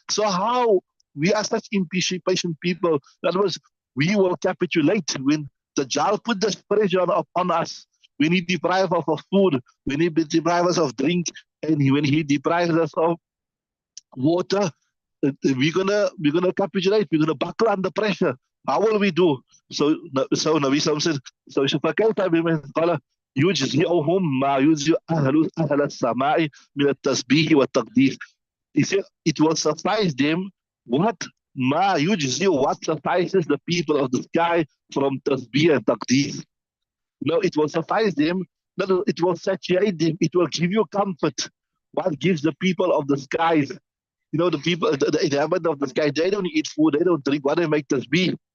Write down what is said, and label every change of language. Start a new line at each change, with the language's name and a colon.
English: So how we are such impatient people. In other words, we will capitulate when the Dajjal put this pressure upon us. When he deprives us of food, when he deprives us of drink, and when he deprives us of water, we're gonna capitulate. We're gonna buckle under pressure. How will we do? So Nabi Sallam said, so
Arabic: فكيف بمن قال يجزئهم ما يجزئ أهل السماء من التسبيح والتقديس.
English: He said it will suffice them what ma yujzi, what suffices the people of the sky from tasbih and taqdees. No, it will suffice them. No, it will saturate them. It will give you comfort. What gives the people of the skies, the people, the inhabitants of the sky, they don't eat food, they don't drink. What they make tasbih.